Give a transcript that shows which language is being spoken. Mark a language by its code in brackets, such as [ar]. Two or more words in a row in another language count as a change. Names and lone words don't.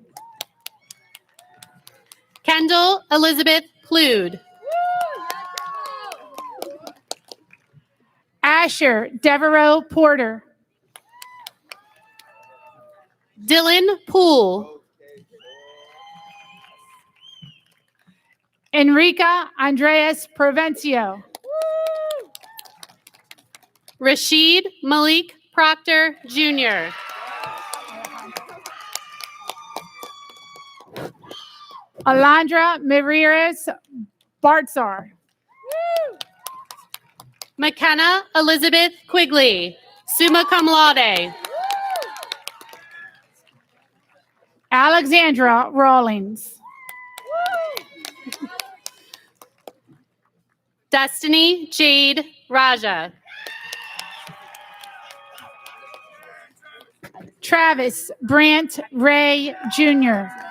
[en] Kendall Elizabeth Plude. Asher Devereaux Porter. Dylan Poole. Enrica Andreas Provencio. Rashid Malik Proctor Jr. Alondra Mirares Bartzar. McKenna Elizabeth Quigley, summa cum laude. Alexandra Rawlings. Destiny Jade Raja. Travis Brant Ray Jr.